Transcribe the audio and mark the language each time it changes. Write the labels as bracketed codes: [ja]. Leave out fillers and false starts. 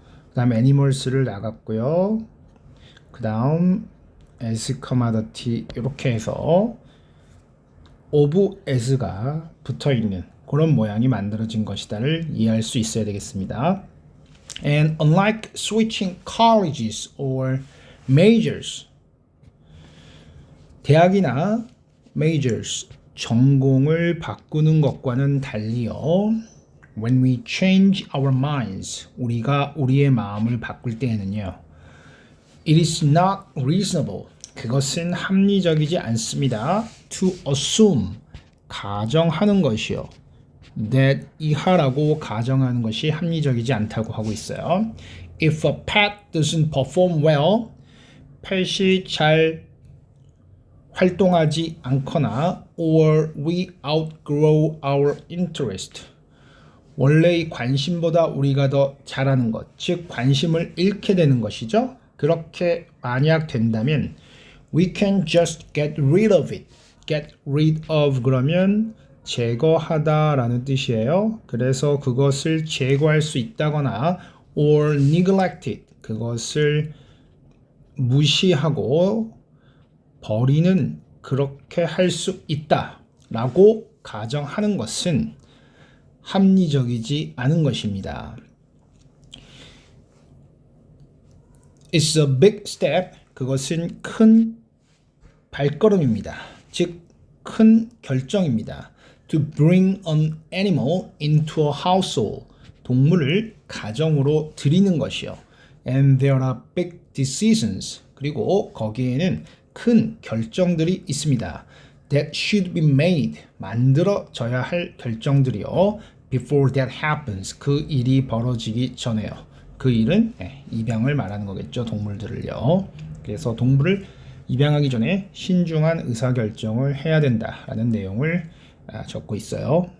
[ko] 그 다음 animals를 나갔고요. 그 다음 as commodity 이렇게 해서 of as가 붙어있는 그런 모양이 만들어진 것이다를 이해할 수 있어야 되겠습니다. [en] And unlike switching colleges or majors, [ko] 대학이나 majors, 전공을 바꾸는 것과는 달리요. [en] When we change our minds, [ko] 우리가 우리의 마음을 바꿀 때에는요. [en] It is not reasonable, [ko] 그것은 합리적이지 않습니다. [en] To assume, [ko] 가정하는 것이요. that 이하라고 가정하는 것이 합리적이지 않다고 하고 있어요. [en] If a pet doesn't perform well, [ko] 펫이 잘 활동하지 않거나 [en] or we outgrow our interest. [ko] 원래의 관심보다 우리가 더 잘하는 것, 즉 관심을 잃게 되는 것이죠. 그렇게 만약 된다면 [en] we can just get rid of it. [ko] get rid of 그러면 제거하다라는 뜻이에요. 그래서 그것을 제거할 수 있다거나 [en] or neglect it. [ko] 그것을 무시하고 버리는 그렇게 할 수 있다라고 가정하는 것은 합리적이지 않은 것입니다. [en] It's a big step. [ko] 그것은 큰 발걸음입니다. 즉, 큰 결정입니다. [en] To bring an animal into a household. [ko] 동물을 가정으로 들이는 것이요. [en] And there are big decisions. [ko] 그리고 거기에는 큰 결정들이 있습니다. [en] That should be made. [ko] 만들어져야 할 결정들이요. [en] Before that happens. [ko] 그 일이 벌어지기 전에요. 그 일은 입양을 말하는 거겠죠. 동물들을요. 그래서 동물을 입양하기 전에 신중한 의사결정을 해야 된다라는 내용을 적고 있어요.